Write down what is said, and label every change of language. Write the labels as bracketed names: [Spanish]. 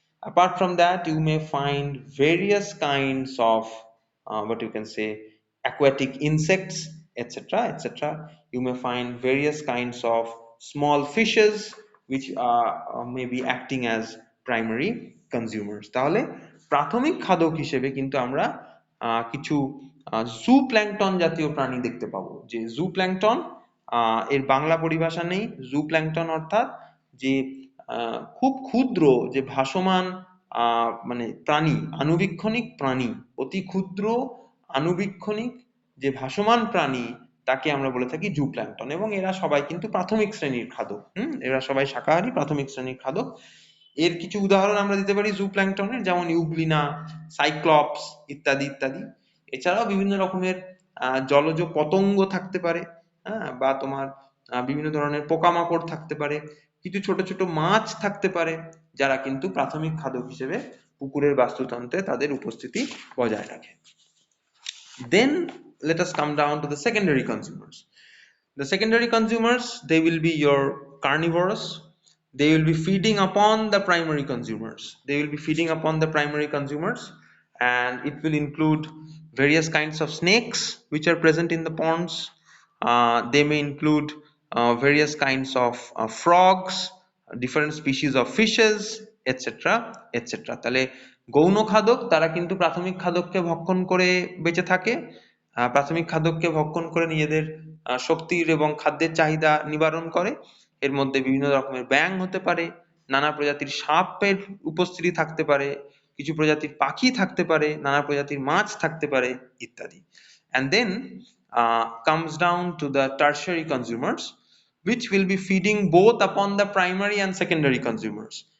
[English] Apart from that, you may find various kinds of what you can say aquatic insects, etc. etc. You may find various kinds of small fishes which may be acting as primary consumers. [Bangla] তাহলে প্রাথমিক খাদক হিসেবে কিন্তু আমরা কিছু জু plankton জাতীয় প্রাণী দেখতে পাবো। যে জু প্ল্যাঙ্কটন, এর বাংলা পরিভাষা নেই। জু প্ল্যাঙ্কটন অর্থাৎ যে খুব ক্ষুদ্র যে ভাসমান মানে প্রাণী, আণুবীক্ষণিক প্রাণী, অতি ক্ষুদ্র আণুবীক্ষণিক যে ভাসমান প্রাণী, তাকে আমরা বলে থাকি জু প্ল্যাঙ্কটন। এবং এরা সবাই কিন্তু প্রাথমিক শ্রেণীর খাদক। এরা সবাই শাকাহারী প্রাথমিক শ্রেণীর খাদক। এর কিছু উদাহরণ আমরা দিতে পারি জু প্ল্যাঙ্কটনের, যেমন ইউগ্লিনা, সাইক্লপস ইত্যাদি ইত্যাদি। এছাড়াও বিভিন্ন রকমের জলজ পতঙ্গ থাকতে পারে, বা তোমার বিভিন্ন ধরনের পোকামাকড় থাকতে পারে, কিছু ছোট ছোট মাছ থাকতে পারে, যারা কিন্তু প্রাথমিক খাদক হিসেবে পুকুরের বাস্তুতন্ত্রে তাদের উপস্থিতি বজায় রাখে। [English] Then let us come down to the secondary consumers. The secondary consumers, they will be your carnivorous. They will be feeding upon the primary consumers. They will be feeding upon the primary consumers, and it will include various kinds of snakes which are present in the ponds. They may include various kinds of frogs, different species of fishes, etc. etc. [Bangla] তাহলে গৌণ খাদক তারা কিন্তু প্রাথমিক খাদককে ভক্ষণ করে বেঁচে থাকে, প্রাথমিক খাদককে ভক্ষণ করে নিজেদের শক্তির এবং খাদ্যের চাহিদা নিবারণ করে। এর মধ্যে বিভিন্ন রকমের ব্যাঙ হতে পারে, নানা প্রজাতির সাপের উপস্থিতি থাকতে পারে, কিছু প্রজাতির পাখি থাকতে পারে, নানা প্রজাতির মাছ থাকতে পারে ইত্যাদি। [English] And then comes down to the tertiary consumers, which will be feeding both upon the primary and secondary consumers.